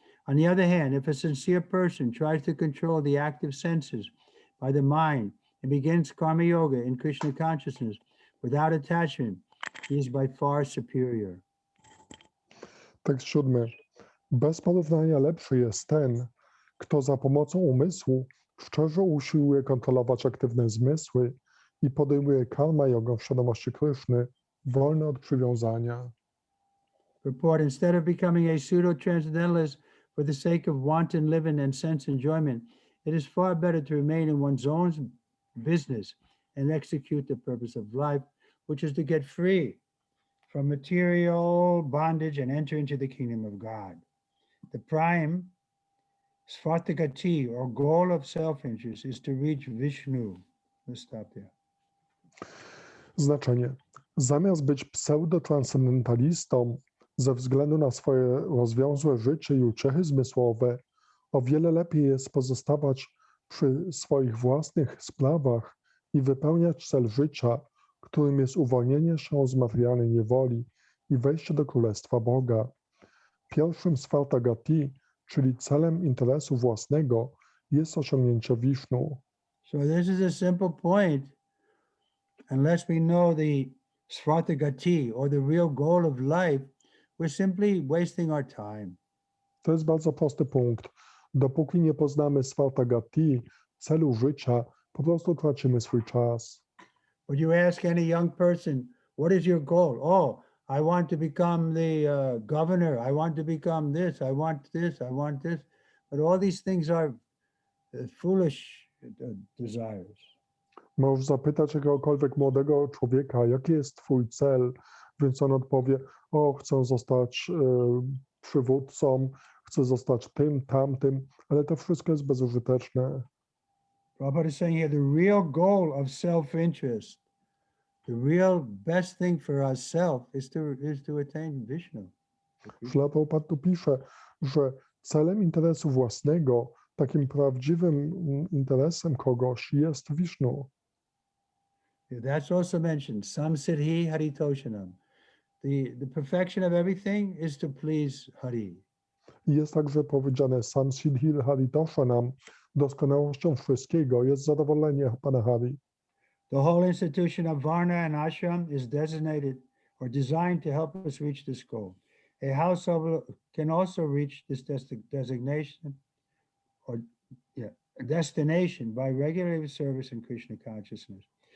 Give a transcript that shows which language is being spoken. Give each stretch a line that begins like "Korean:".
English: On the other hand, if a sincere person tries to control the active senses by the mind and begins karma yoga in Krishna consciousness without attachment, he is by far superior.
Polish: Tekst 7. Bez porównania lepszy jest ten, kto za pomocą umysłu szczerze usiłuje kontrolować aktywne zmysły i podejmuje karma jogę w świadomości Kryszny, wolny od przywiązania.
English: Purport, instead of becoming a pseudo-transcendentalist for the sake of wanton living and sense enjoyment, it is far better to remain in one's own business and execute the purpose of life, which is to get free from material bondage and enter into the kingdom of God. The prime Svartagati, or goal of self-interest, is to reach Vishnu. Let's stop there.
Polish: Znaczenie. Zamiast być pseudo-transcendentalistą ze względu na swoje rozwiązłe życie i uciechy zmysłowe, o wiele lepiej jest pozostawać przy swoich własnych sprawach i wypełniać cel życia, którym jest uwolnienie się z materialnej niewoli i wejście do Królestwa Boga. Pierwszym Svartagati, czyli celem interesu własnego, jest osiągnięcie Wisznu.
English: So this is a simple point. Unless we know the Svartagati, or the real goal of life, we're simply wasting our time.
Polish: To jest bardzo prosty punkt. Dopóki nie poznamy Svartagati, celu życia, po prostu tracimy swój czas.
English: Would you ask any young person, what is your goal? Oh, I want to become the governor. I want to become this. I want this. I want this. But all these things are foolish desires.
Polish: Możesz zapytać jakiegokolwiek młodego człowieka, jaki jest twój cel, więc on odpowie, o, chcę zostać przywódcą, chcę zostać tym, tamtym, ale to wszystko jest bezużyteczne.
English: Prabhupada is saying here the real goal of self-interest, the real best thing for ourselves is to attain Vishnu.
Polish: Śla Prabhupada tu pisze, że celem interesu własnego, takim prawdziwym interesem kogoś jest Wisznu.
English: That's also mentioned.
Sanskrit: Samsiddhi Haritoshanam.
English: The perfection of everything is to please Hari.
Polish: I jest także powiedziane
Sanskrit: Samsiddhi Haritoshanam,
Polish: doskonałością wszystkiego jest zadowolenie Pana Hari.
English: The whole institution of Varna and Ashram is designated or designed to help us reach this goal. A householder can also reach this designation or destination by regular service in Krishna consciousness.